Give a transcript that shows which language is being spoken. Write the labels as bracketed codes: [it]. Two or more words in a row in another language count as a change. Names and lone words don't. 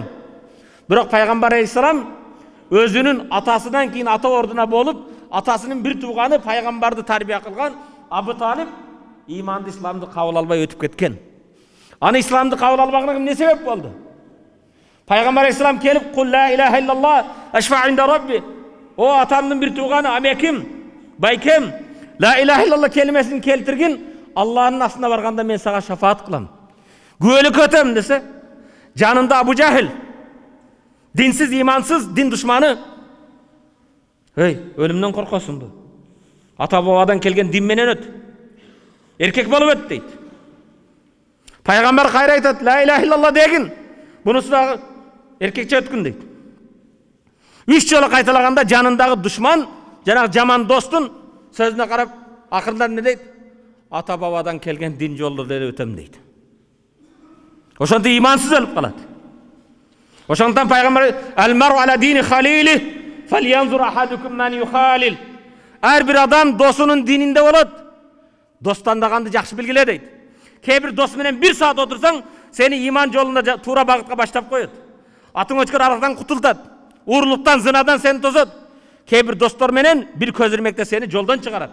[ky] Бирок пайгамбар алейхиссалам өзүнүн атасынан кийин ата ордуна болуп, атасынын бир тууганы пайгамбарды тарбия кылган Абу Талиб иманды, исламды кабыл албай өтүп кеткен. Аны исламды кабыл албагына эмне себеп болду? Пайгамбар алейхиссалам келип: [ar] "قل لا إله إلا الله أشفع عند ربي." [ky] О атамдын бир тууганы, амеким, байкем, [ar] لا إله إلا الله [ky] келимесин келтиргин, Аллахтын астына барганда мен сага шафаат кылам, күбөлүк өтөм десе, жанында Абу Жахил, динсиз, имансыз, дин душманы: "Эй, өлүмдөн коркосуңбу? Ата бабадан келген дин менен өт. Эркек болуп өт" дейт. Пайгамбар кайра айтат: [ar] "لا إله إلا الله [ky] дегин, бунусу дагы эркекче өткүн" дейт. 3 жолу кайталаганда жанындагы душман, жанагы жаман достун сөзүнө карап, акырында эмне дейт? "Ата бабадан келген дин жолдорду эле өтөм" дейт. Ошондо имансыз өлүп калат. Ошондон пайгамбар: [ar] "المرء على دين خليله فلينظر أحدكم من يخالل." [ky] Ар бир адам досунун дининде болот. Дос тандаганды жакшы билгиле дейт. Кээ бир дос менен 1 саат отурсаң, сени иман жолунда туура багытка баштап коет. Атың өчкөр аракtan кутултат. Уурулуктан, зынадан сени тозот. Кээ бир достор менен бир көз ирмекте сени жолдон чыгарат.